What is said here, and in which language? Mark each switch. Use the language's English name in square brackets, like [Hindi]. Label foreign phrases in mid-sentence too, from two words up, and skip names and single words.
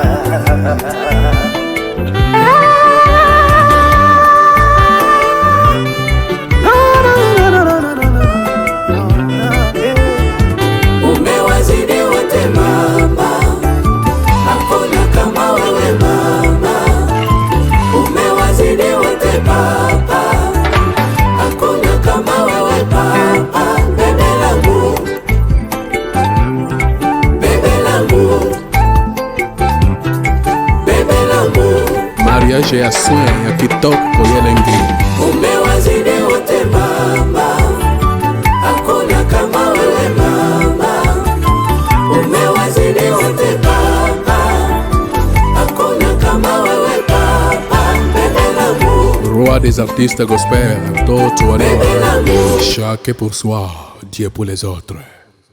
[Swahili] Umewazidi wote mama, hakuna kama wewe mama. Umewazidi wote baba, hakuna kama wewe baba. [French] Bebe l'amour, bebe l'amour, bebe l'amour. [Lingala] Mariage ya soin ya kitoko yelengi. [Swahili] Umewazidi wote mama, hakuna kama wewe mama. Umewazidi wote baba, hakuna kama wewe baba. [French] Bebe l'amour, Roi des artistes gospel, Toto bebe l'amour. Chacun pour soi, Dieu pour les autres.